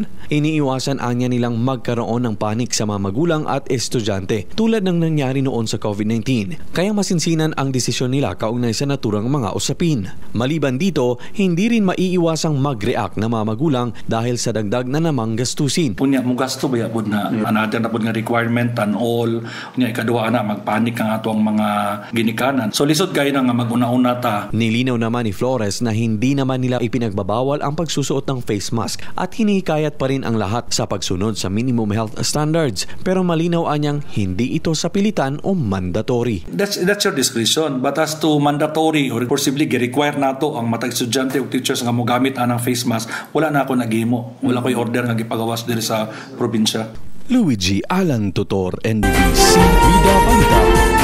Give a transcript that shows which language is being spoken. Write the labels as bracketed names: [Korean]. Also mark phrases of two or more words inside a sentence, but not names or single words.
[Filipino] Iniiwasan anya nilang magkaroon ng panik sa mga magulang at estudyante tulad ng nangyari noon sa COVID-19. Kaya masinsinan ang desisyon nila kaugnay sa naturang mga usapin. Maliban dito, hindi rin maiiwasang mag-react na mga magulang dahil sa dagdag na namang gastusin. [Cebuano] Punya mo gasto ba yapod na another na pod nga requirement and all nya ikaduha na magpanik ang atong mga ginikanan. So lisod kayo na nga mag-una-una ta. [Filipino] Nilinaw naman ni Flores na hindi naman nila ipinagbabawal ang pagsusuot ng [English] face mask [Filipino] at hinikayat pa rin ang lahat sa pagsunod sa [English] minimum health standards. [Filipino] Pero malinaw anyang hindi ito sa pilitan o mandatory. [English] That's your discretion. But as to mandatory or possibly [Cebuano] gi-require nato ang matag estudyante o teachers nga mo gamit anang [English] face mask, [Cebuano] wala na ako nagimo. Wala ko'y order nga gipagawas diri sa probinsya. [Filipino] Luigi Alan Tutor, NBC Vida Balita.